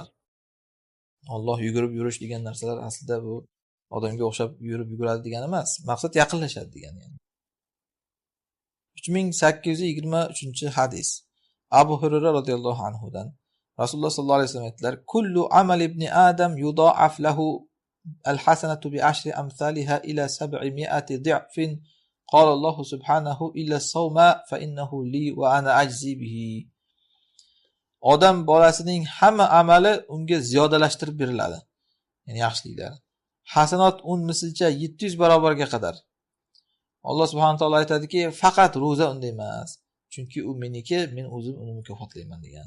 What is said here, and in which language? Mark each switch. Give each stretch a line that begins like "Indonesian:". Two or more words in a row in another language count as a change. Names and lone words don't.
Uzbek: Alloh yugurib yurish degan narsalar aslida bu odamga o'xshab yurib yuguradi degani emas. Maqsad yaqinlashadi degani. 3823-hadis. Abu Hurayra radhiyallohu anhudan Rasululloh
Arabic: صلى الله عليه وسلم
Uzbek: aytdilar:
Arabic: "كل عمل ابن آدم يضاعف له الحسنة ب10 أمثالها إلى 700 ضعف. قال الله سبحانه إلا الصوم فإنه لي وأنا أجزي به."
Uzbek: Odam bolasining hamma amali unga ziyodalashtirib beriladi. Ya'ni yaxshiliklar. Hasanat 10 mislcha 700 barobarga qadar. Alloh
Arabic: سبحانه وتعالى
Uzbek: aytadiki, faqat roza unday emas. Chunki u meniki, men o'zim uni mukofotlayman degan.